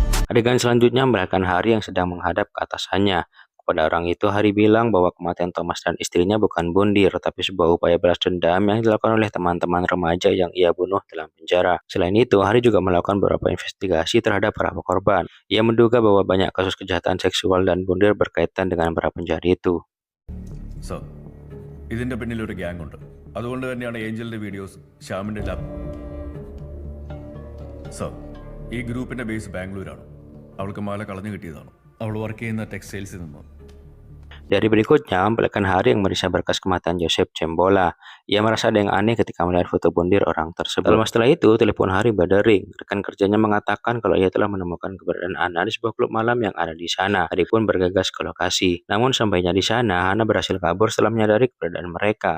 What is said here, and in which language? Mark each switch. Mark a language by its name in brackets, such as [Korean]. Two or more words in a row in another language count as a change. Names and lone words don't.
[Indonesian] Adegan selanjutnya memperlihatkan Hari yang sedang menghadap ke atasannya. Kepada orang itu, Hari bilang bahwa kematian Thomas dan istrinya bukan bunuh, tapi sebuah upaya balas dendam yang dilakukan oleh teman-teman remaja yang ia bunuh dalam penjara. Selain itu, Hari juga melakukan beberapa investigasi terhadap para korban. Ia menduga bahwa banyak kasus kejahatan seksual dan bunuh berkaitan dengan para penjahat itu. [Malayalam] സർ ഇതിന്റെ പിന്നിൽ ഒരു ഗ്യാങ് ഉണ്ട്. അതുകൊണ്ട് തന്നെയാണ് ഏഞ്ചലിന്റെ വീഡിയോസ് ശ്യാമിന്റെ ലാബ്. സർ ഈ ഗ്രൂപ്പിന്റെ ബേസ് ബാംഗ്ലൂരാണ്. അവൾക്ക് മാല കളഞ്ഞു കിട്ടിയതാണ്. അവൾ വർക്ക് ചെയ്യുന്ന ടെക്സ്റ്റൈൽസിൽ നിന്ന്. [Indonesian] Dari berikutnya, memperlihatkan Hari yang meriksa berkas kematian Joseph Cembola. Ia merasa ada yang aneh ketika melihat foto bundir orang tersebut. Lama setelah itu, telepon Hari berdering. Rekan kerjanya mengatakan kalau ia telah menemukan keberadaan Ana di sebuah klub malam yang ada di sana. Hari pun bergegas ke lokasi. Namun sampainya di sana, Ana berhasil kabur setelah menyadari keberadaan mereka.